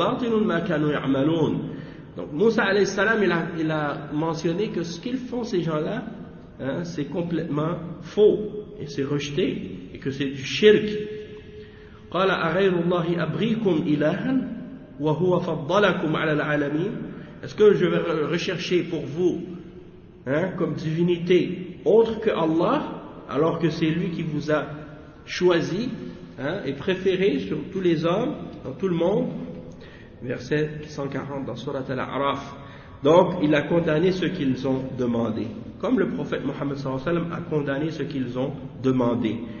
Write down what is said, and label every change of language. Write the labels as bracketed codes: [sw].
[fr] Donc Moussa [ar] alayhi salam, [fr] il a mentionné que ce qu'ils font, ces gens-là, c'est complètement faux et c'est rejeté et que c'est du shirk. [ar] قال أغير الله أبغيكم إلها وهو فضلكم على العالمين. [fr] Est-ce que je vais rechercher pour vous comme divinité autre que Allah, alors que c'est lui qui vous a choisi et préféré sur tous les hommes, dans tout le monde? Verset 140 dans Surat Al-A'raf. Donc, il a condamné ce qu'ils ont demandé, comme le prophète Mohammed [ar] sallallahu alayhi wa sallam [fr] a condamné ce qu'ils ont demandé.